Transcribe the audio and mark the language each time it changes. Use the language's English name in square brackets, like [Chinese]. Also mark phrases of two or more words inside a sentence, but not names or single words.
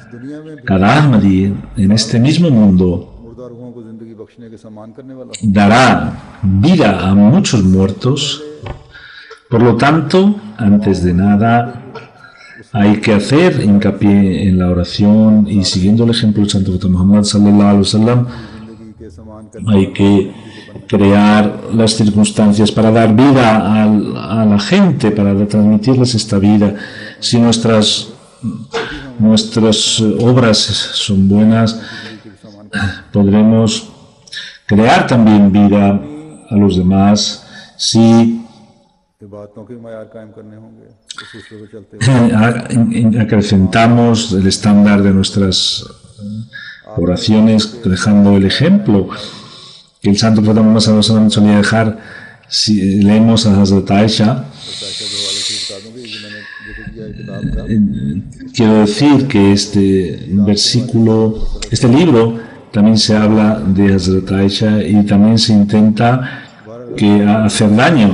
[Spanish] Cada Ahmadi en este mismo mundo dará vida a muchos muertos, Por lo tanto, antes de nada, hay que hacer hincapié en la oración y siguiendo el ejemplo del Santo Profeta Muhammad [Arabic] صلى الله عليه وسلم, [Spanish] hay que crear las circunstancias para dar vida a la gente, para transmitirles esta vida. Si nuestras obras son buenas, podremos crear también vida a los demás. Si acrecentamos el estándar de nuestras oraciones dejando el ejemplo que el Santo Profeta Muhammad [Arabic] صلى الله عليه وسلم [Spanish] solía dejar, si leemos a Hazrat Aisha, quiero decir que este libro también se habla de Hazrat Aisha y también se intenta hacer daño.